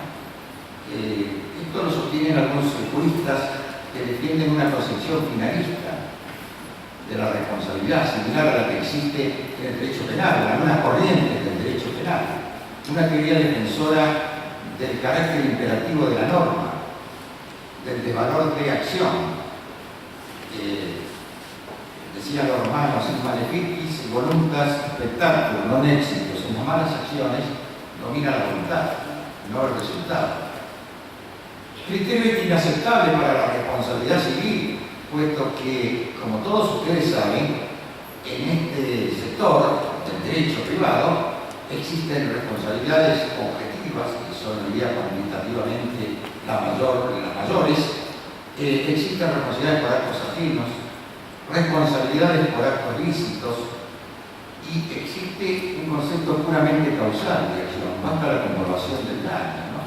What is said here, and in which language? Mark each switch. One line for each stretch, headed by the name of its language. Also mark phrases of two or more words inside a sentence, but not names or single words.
Spanish: Esto lo sostienen algunos juristas que defienden una concepción finalista de la responsabilidad, similar a la que existe en el derecho penal, algunas corrientes del derecho penal, una teoría defensora del carácter imperativo de la norma, del desvalor de acción. Decían los romanos,
Latin: in maleficis voluntas spectatur, non exitus.
Spanish: En las malas acciones domina la voluntad, no el resultado. Criterio inaceptable para la responsabilidad civil, puesto que, como todos ustedes saben, en este sector del derecho privado existen responsabilidades objetivas, que son, diría, cuantitativamente las mayores, existen responsabilidades por actos ajenos, responsabilidades por actos lícitos, y existe un concepto puramente causal de acción, basta la comprobación del daño, ¿no?